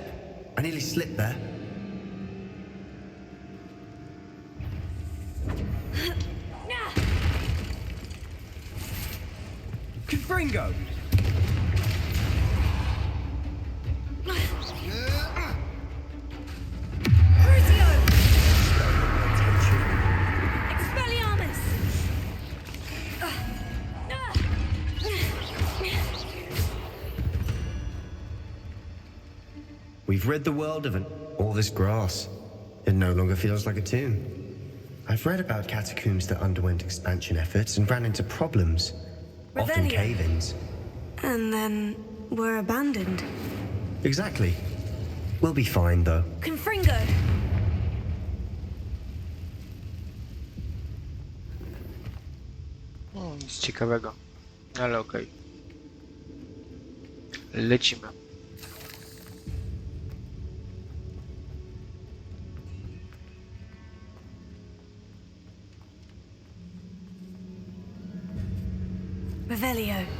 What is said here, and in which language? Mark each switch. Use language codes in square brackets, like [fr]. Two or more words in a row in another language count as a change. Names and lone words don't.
[en] I nearly slipped there. Confringo! Crucio. Expelliarmus. We've rid the world of all this grass. It no longer feels like a tomb. I've read about catacombs that underwent expansion efforts and ran into problems, often Revelio. cave-ins. And then were abandoned. Exactly. We'll be fine, though. Confringo. [pl] Nic ciekawego, ale okej. Lecimy. Revelio.